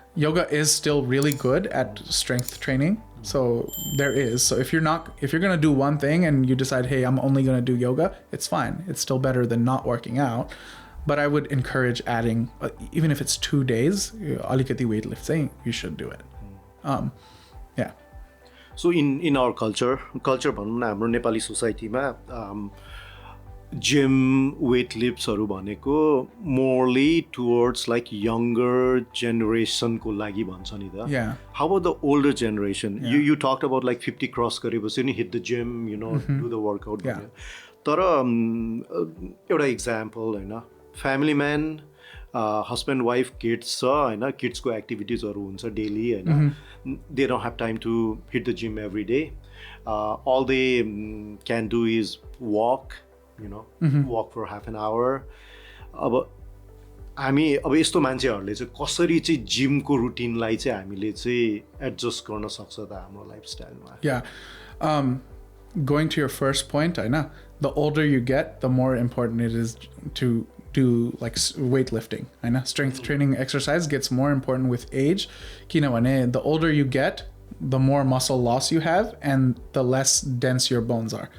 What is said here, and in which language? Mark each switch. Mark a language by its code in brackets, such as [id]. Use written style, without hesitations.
[en] Yoga is still really good at strength training. So there is. So if you're going to do one thing and you decide, hey, I'm only going to do yoga, it's fine. It's still better than not working out. But I would encourage adding, even if it's 2 days, alikati weightlifting, you should do it. Yeah. [ne] So in our culture भनौँ न, हाम्रो नेपाली सोसाइटीमा gym weightliftsहरु भनेको [en] morely towards like younger generation [ne] को लागि भन्छ नि त. [en] Yeah. How about the older generation? Yeah. You talked about like 50 cross [ne] गरेपछि नि [en] hit the gym, do the workout. Yeah. [ne] तर एउटा example हैन, [en] family man, husband, wife, kids [ne] छ हैन, kids को activitiesहरु हुन्छ daily हैन. [en] They don't have time to hit the gym every day. All they can do is walk, walk for half an hour. [ne] हामी अब यस्तो मान्छेहरूले चाहिँ कसरी चाहिँ जिमको रुटिनलाई चाहिँ हामीले चाहिँ एडजस्ट गर्न सक्छ त हाम्रो लाइफस्टाइलमा? [en] Yeah. Going to your first point, I know the older you get, the more important it is to do like weightlifting. I know strength training exercise gets more important with age. The older you get, the more muscle loss you have and the less dense your bones are.